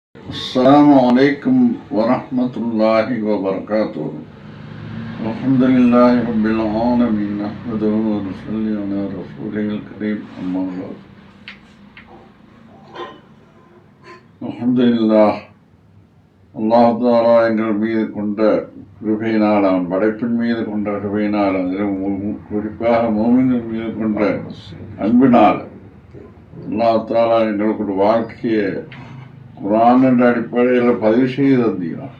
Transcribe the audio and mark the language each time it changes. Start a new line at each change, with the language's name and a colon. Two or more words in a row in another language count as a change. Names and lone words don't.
Arabic: السلام عليكم ورحمة الله وبركاته. الحمد لله رب العالمين نحمده ونصلي على رسوله الكريم أما بعد. الحمد لله. الله تعالى
Tamil: எங்கள் மீது கொண்ட கிருபையினாலும் படைப்பின் மீது கொண்ட கிருபையினாலும் குறிப்பாக மோமின்கள் மீது கொண்ட அன்பினால்
Arabic: الله تعالى
Tamil: எங்களுக்கு ஒரு வாழ்க்கையை குர்ஆன் என்ற அடிப்படையில் பதிவு செய்து தந்தீர்கள்.